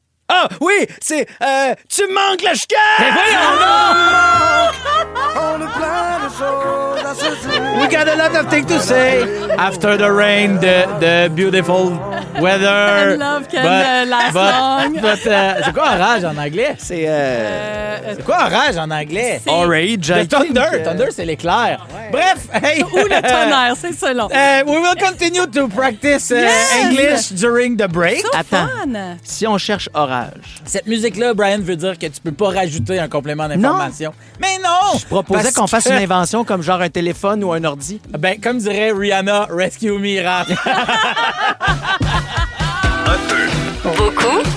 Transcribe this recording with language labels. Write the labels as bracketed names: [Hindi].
[French] Ah, oui, c'est tu me manques la chicane! Mais voyons [English] We got a lot of things to say. After the rain, the beautiful weather. And love can last long. [French] C'est quoi orage en anglais? C'est quoi orage en anglais? Orange. [English] The thunder. Thunder, [French] c'est l'éclair. Bref. [English] Hey. [French] Ou le tonnerre, c'est selon. [English] We will continue to practice English during the break. So fun. [French] Si on cherche orage. Cette musique-là, Brian, veut dire que tu peux pas rajouter un complément d'information. Mais non! Je proposais qu'on fasse une invention comme genre un téléphone ou un ordi. Ben, comme dirait Rihanna, Rescue Me, Raph. Un peu, Beaucoup,